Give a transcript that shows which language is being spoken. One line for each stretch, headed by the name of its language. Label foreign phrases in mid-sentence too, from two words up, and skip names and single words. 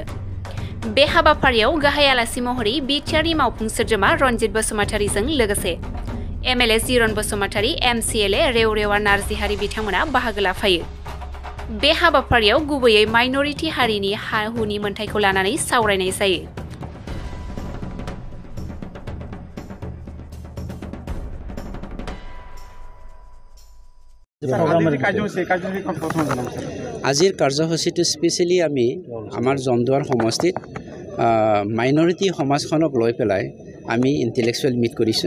Bodo: बे हाबाफारियाव गाहाय आलासि महरै बिटिआरनि मावफुं सोद्रोमा रनजित बसुमतारीजों लोगोसे एमएलए जिरन बसुमतारी, एमसिएलए रेवरेवा नार्जिहारि बिथांमोना बाहागो लाफायो। बे हाबाफारियाव गुबैयै माइनरिटी हारिनि हा-हुनि मोन्थाइखौ लानानै सावरायनाय जायो।
Assamese: আজিৰ কাৰ্যসূচীটো স্পেচিয়েলি আমি আমাৰ জমদুৱাৰ সমষ্টিত মাইনৰিটি সমাজখনক লৈ পেলাই আমি
English: intellectual meet
Assamese: কৰিছোঁ।